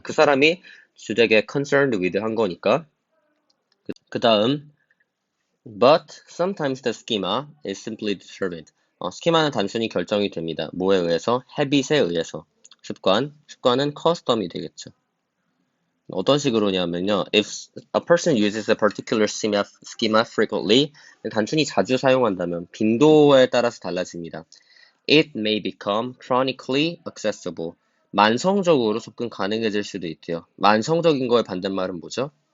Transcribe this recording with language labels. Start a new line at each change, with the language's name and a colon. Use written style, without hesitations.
Korean: 그 사람이 주되게
English: concerned with
Korean: 한 거니까.
English: 그 다음 but sometimes the schema is simply determined.
Korean: 스키마는 단순히 결정이 됩니다. 뭐에 의해서? habit에 의해서. 습관은 custom이 되겠죠. 어떤 식으로냐면요.
English: If a person uses a particular schema frequently,
Korean: 단순히 자주 사용한다면 빈도에 따라서 달라집니다.
English: It may become chronically accessible.
Korean: 만성적으로 접근 가능해질 수도 있대요. 만성적인 거의 반대말은 뭐죠?